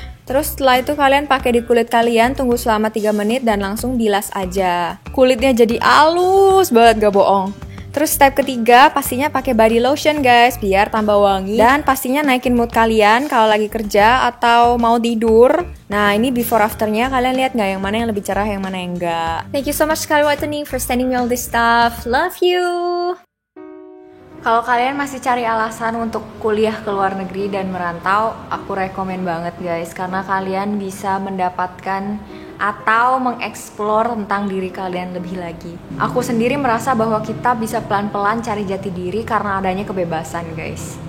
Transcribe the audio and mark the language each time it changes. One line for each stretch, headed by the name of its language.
Indonesian: Terus setelah itu kalian pakai di kulit kalian, tunggu selama 3 menit dan langsung bilas aja. Kulitnya jadi halus banget, gak bohong. Terus step ketiga pastinya pakai body lotion guys, biar tambah wangi. Dan pastinya naikin mood kalian kalau lagi kerja atau mau tidur. Nah ini before afternya kalian lihat nggak yang mana yang lebih cerah, yang mana yang enggak.
English: Thank you so much Scarlett Whitening for sending me all this stuff. Love you!
Indonesian: Kalau kalian masih cari alasan untuk kuliah ke luar negeri dan merantau, aku rekomen banget guys, karena kalian bisa mendapatkan atau mengeksplor tentang diri kalian lebih lagi. Aku sendiri merasa bahwa kita bisa pelan-pelan cari jati diri karena adanya kebebasan guys.